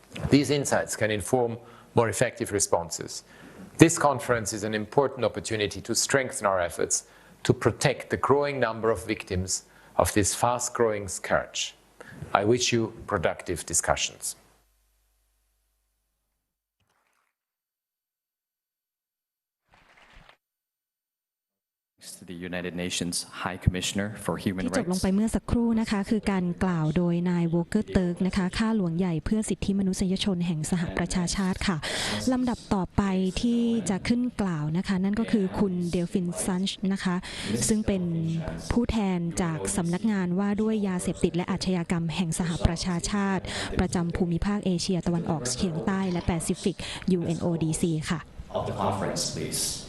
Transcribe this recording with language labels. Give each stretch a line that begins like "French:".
English: These insights can inform more effective responses. This conference is an important opportunity to strengthen our efforts to protect the growing number of victims of this fast-growing scourge. I wish you productive discussions. To the United Nations High Commissioner for Human
Thai: ที่จบลง
English: Rights
Thai: ไปเมื่อสักครู่นะคะคือการกล่าวโดยนายวอเกอร์เติร์กนะคะข้าหลวงใหญ่เพื่อสิทธิมนุษยชนแห่งสหประชาชาติค่ะลำดับต่อไปที่จะขึ้นกล่าวนะคะนั่นก็คือคุณเดลฟินซันช์นะคะซึ่งเป็นผู้แทนจากสำนักงานว่าด้วยยาเสพติดและอาชญากรรมแห่งสหประชาชาติประจำภูมิภาคเอเชียตะวันออกเฉียงใต้และแปซิฟิก UNODC ค่ะ
English: of the conference, please.